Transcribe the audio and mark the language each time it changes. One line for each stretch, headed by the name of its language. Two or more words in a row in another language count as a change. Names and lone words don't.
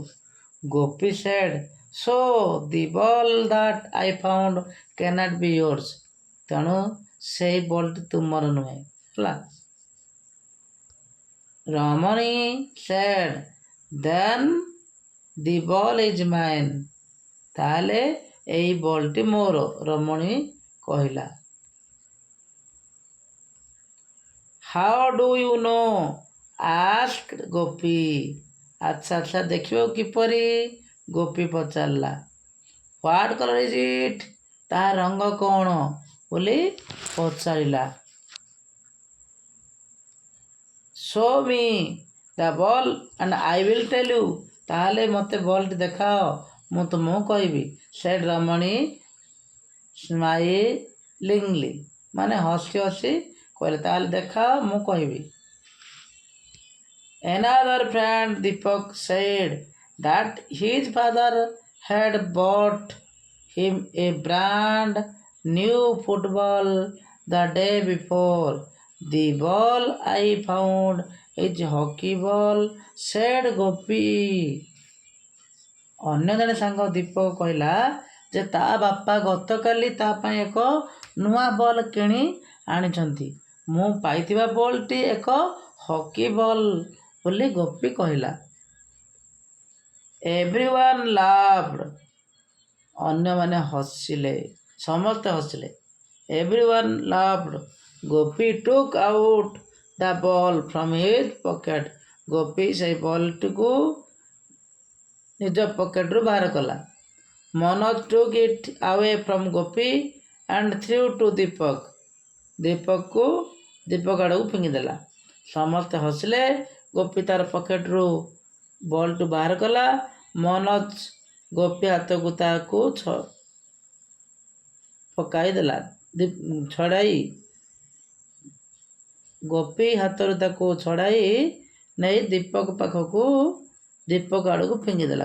English: ଗୋପୀ said, so the ball that I found cannot be yours.
Odia: ତେଣୁ ସେଇ ବଲ୍ଟି ତୁମର ନୁହେଁ। ହେଲା।
English: ରମଣୀ said, then the ball is mine.
Odia: ତାହେଲେ ଏଇ ବଲ୍ଟି ମୋର, ରମଣୀ କହିଲା।
English: How do you know?
Odia: asked ଗୋପୀ. ଆଚ୍ଛା ଦେଖିବ କିପରି?
English: ଗୋପୀ ପଚାରିଲା। What color is it?
Odia: ତା ରଙ୍ଗ କ'ଣ ବୋଲି ପଚାରିଲା।
English: Show me the ball and I will tell you.
Odia: ତାହେଲେ ମୋତେ ବଲ୍ଟି ଦେଖାଅ, ମୁଁ ତୁମକୁ କହିବି।
English: said ରମଣୀ smilingly,
Odia: ମାନେ ହସି ହସି କହିଲେ, ତାହେଲେ ଦେଖାଅ, ମୁଁ କହିବି।
English: Another friend Deepak said that his father had bought him a brand new football the day before. The ball I found is hockey ball, said ଗୋପୀ.
Odia: ଅନ୍ୟ ଜଣେ ସାଙ୍ଗ ଦୀପକ କହିଲା ଯେ ତା ବାପା ଗତକାଲି ତା ପାଇଁ ଏକ ନୂଆ ବଲ୍ କିଣି ଆଣିଛନ୍ତି। ମୁଁ ପାଇଥିବା ବଲ୍ଟି ଏକ ହକି ବଲ୍ ବୋଲି ଗୋପୀ କହିଲା।
English: Everyone laughed.
Odia: ଅନ୍ୟମାନେ ହସିଲେ, ସମସ୍ତେ ହସିଲେ।
English: Everyone laughed. Gopi took out the ball from his pocket.
Odia: ଗୋପୀ ସେଇ ବଲ୍ଟିକୁ ନିଜ ପକେଟରୁ ବାହାର କଲା.
English: ମନୋଜ took it away from ଗୋପୀ and threw to ଦୀପକ.
Odia: ଦୀପକକୁ ଦୀପକ ଆଡ଼କୁ ଫିଙ୍ଗିଦେଲା. ସମସ୍ତେ ହସିଲେ. ଗୋପୀ ତାର ପକେଟରୁ ବଲ୍ଟି ବାହାର କଲା. ମନୋଜ ଗୋପୀ ହାତକୁ ତାହାକୁ ପକାଇଦେଲା. ଛଡ଼ାଇ ଗୋପୀ ହାତରୁ ତାକୁ ଛଡ଼ାଇ ନେଇ ଦୀପକ ଆଡ଼କୁ ଫିଙ୍ଗିଦେଲା.